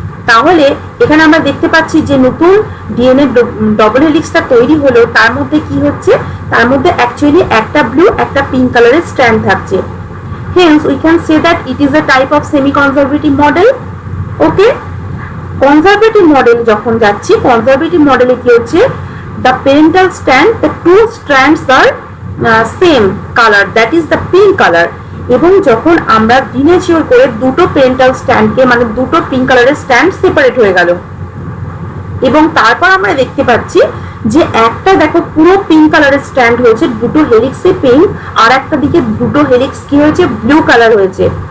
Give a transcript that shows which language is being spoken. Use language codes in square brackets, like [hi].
[bn] তাহলে এখানে আমরা দেখতে পাচ্ছি যে নতুন ডিএনএ ডবল হেলিক্সটা তৈরি হলো, তার মধ্যে কি হচ্ছে? তার মধ্যে অ্যাকচুয়ালি একটা ব্লু একটা পিঙ্ক কালারের স্ট্যান্ড থাকছে। [en] Hence we can say that it is a type of semi-conservative model. [bn] Okay, conservative model যখন যাচ্ছি, conservative model কি হচ্ছে? [en] The parental strand, the two strands are same color, that is the pink color. [bn] এবং যখন আমরা ডিন্যাচিওর করে দুটো parental স্ট্যান্ডকে মানে দুটো পিঙ্ক কালারের স্ট্যান্ড সেপারেট হয়ে গেল, এবং তারপর আমরা দেখতে পাচ্ছি যে একটা দেখো পুরো পিঙ্ক কালারের স্ট্যান্ড হয়েছে, দুটো হেলিক্সে পিঙ্ক, আর একটা দিকে দুটো হেলিক্স কি হয়েছে? ব্লু কালার হয়েছে।